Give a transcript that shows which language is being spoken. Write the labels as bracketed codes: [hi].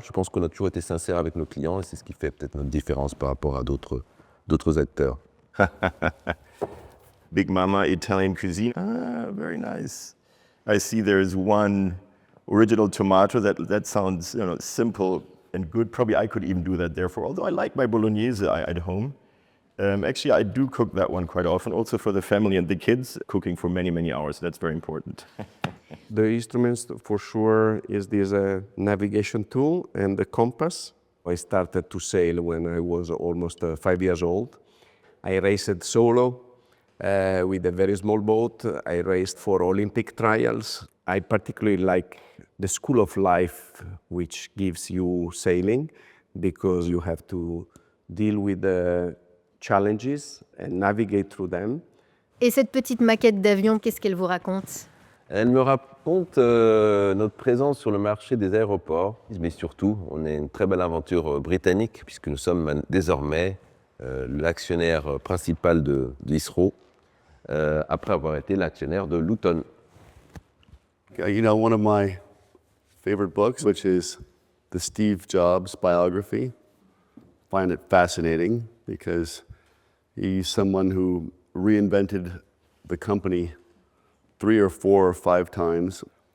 [fr] Je pense qu'on a toujours été sincère avec nos clients et c'est ce qui fait peut-être notre différence par rapport à d'autres acteurs. [en] Big Mama Italian cuisine. Ah, very nice. I see there's one original tomato that sounds simple and good. Probably I could even do that therefore, although I like my bolognese at home. Actually, I do cook that one quite often, also for the family and the kids, cooking for many, many hours. That's very important. The instruments, for sure, is this navigation tool and the compass. I started to sail when I was almost 5 years old. I raced solo with a very small boat. I raced for Olympic trials. I particularly like the school of life, which gives you sailing, because you have to deal with the challenges and navigate through them. [fr] Et cette petite maquette d'avion, qu'est-ce qu'elle vous raconte? Elle me raconte notre présence sur le marché des aéroports, mais surtout, on est une très belle aventure britannique, puisque nous sommes désormais l'actionnaire principal de l'ISRO, après avoir été l'actionnaire de Luton. [en] You know, one of my favorite books, which is the Steve Jobs biography, I find it fascinating because he's someone who reinvented the company 3 or 4 or 5 times.